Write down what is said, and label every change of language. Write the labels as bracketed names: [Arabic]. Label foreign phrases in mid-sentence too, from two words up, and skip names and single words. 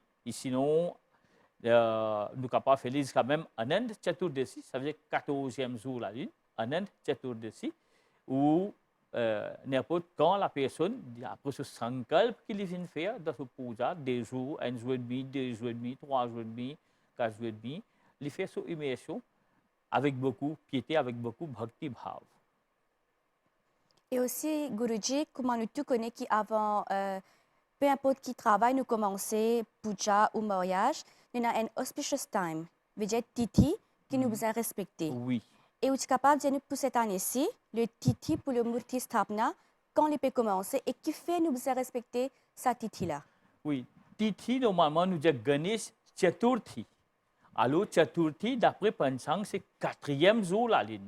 [French] Et sinon, nous sommes capables de faire jusqu'à même Anand Chaturdasi, ça veut dire 14e jour la lune, Anand Chaturdasi, où n'importe quand la personne, après ce sankalp qu'il vient faire dans ce puja, 2 jours, 1 jour et demi, 2 jours et demi, 3 jours et demi, 4 jours et demi, il fait son immersion avec beaucoup de piété, avec beaucoup de [Hindi] bhakti bhav. [French] Et aussi, Guruji, comment nous tous connaissons qu'avant, peu importe qui travaille, nous commençons puja ou mariage, nous avons un [English] auspicious time, [French] veut dire titi, qui nous besoin respecter. Oui. Et vous êtes capable de dire pour cette année-ci, le titi pour le [Hindi] murti stapna, [French] quand il peut commencer et qui fait nous besoin respecter sa titi-là. Oui, titi, normalement, nous disons Ganesh Chaturthi. Alors, Chaturthi, d'après Panchang, c'est 4e jour la ligne.